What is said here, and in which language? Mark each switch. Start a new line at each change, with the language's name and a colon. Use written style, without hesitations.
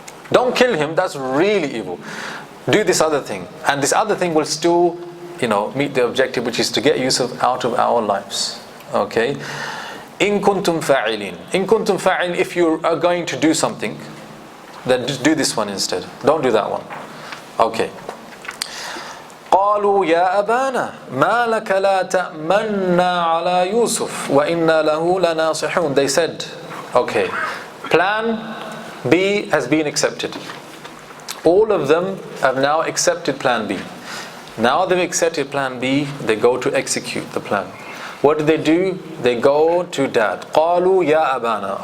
English: Don't kill him, that's really evil. Do this other thing, and this other thing will still, meet the objective, which is to get Yusuf out of our lives. Okay?
Arabic: In kuntum fa'ilin. In kuntum fa'ilin,
English: if you are going to do something, then just do this one instead. Don't do that one. Okay.
Arabic: قالوا يا أبانا ما لك لا تأمنا على يوسف وإنا له لناصحون.
English: They said, okay, plan B has been accepted. All of them have now accepted plan B. Now they've accepted plan B, they go to execute the plan. What do? They go to dad.
Arabic: قالوا يا أبانا.